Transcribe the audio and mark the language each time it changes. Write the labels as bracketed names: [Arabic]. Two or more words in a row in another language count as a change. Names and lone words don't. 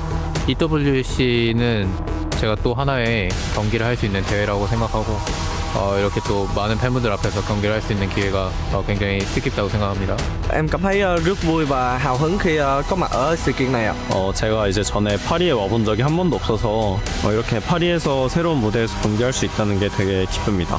[Korean] EWC는 제가 또 하나의 경기를 할 수 있는 대회라고 생각하고 이렇게 또 많은 팬분들 앞에서 경기를 할 수 있는 기회가 굉장히 뜻깊다고 생각합니다. [Vietnamese] Em cảm thấy rất vui và hào hứng khi có mặt ở sự kiện này ạ. [Korean] 제가 이제 전에 파리에 와본 적이 한 번도 없어서 이렇게 파리에서 새로운 무대에서 경기할 수 있다는 게 되게 기쁩니다.